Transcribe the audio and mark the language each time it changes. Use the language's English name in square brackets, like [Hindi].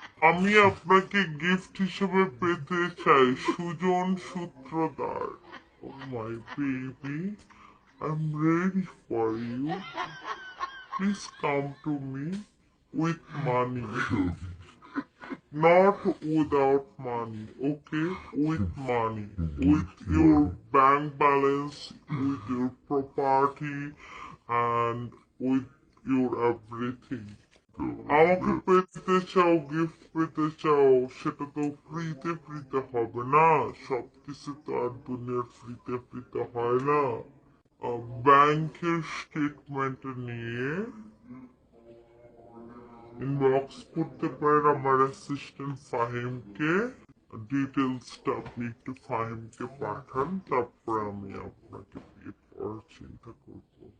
[Bangla] আমি আপনাকে গিফট হিসেবে পেতে চাই সুজন সূত্রধার। [English] Oh my baby, I am ready for you, please come to me with money, not without money, okay? With money, with your bank balance, with your property, and with your everything. [Bangla] আমাকে পেতে চাও, gift পেতে চাও, সেটা তো ফ্রিতে হবে না, সবকিছু তো আর দুনিয়ার ফ্রিতে হয় না। ব্যাংকের স্টেটমেন্ট নিয়ে ইনবক্স করতে পারেন আমার অ্যাসিস্ট্যান্ট ফাহিমকে, ডিটেলসটা আপনি একটু ফাহিমকে পাঠান, তারপর আমি আপনাকে বিয়ে করার চিন্তা করব।